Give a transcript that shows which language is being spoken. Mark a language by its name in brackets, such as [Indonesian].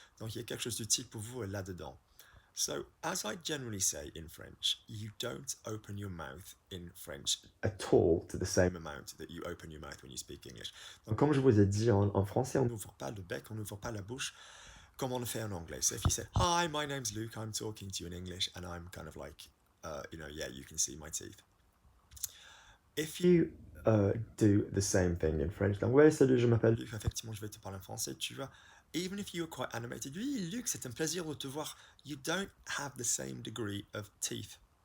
[French] Donc il y a quelque chose d'utile pour vous là-dedans. [English] So, as I generally say in French, you don't open your mouth in French At all to the same amount that you open your mouth when you speak English. [French] Donc, comme je vous ai dit en français, On n'ouvre pas le bec, on n'ouvre pas la bouche comme on le fait en anglais. [English] So if you say, hi, my name's Luke, I'm talking to you in English, and I'm kind of like, yeah, you can see my teeth. If you do the same thing in French. [French] Donc, ouais, salut, je m'appelle Luc, effectivement, je vais te parler en français, tu vois. [English] Even if you are quite animated, [French] oui, Luc, c'est un plaisir de te voir. [English] You don't have the same degree of teeth.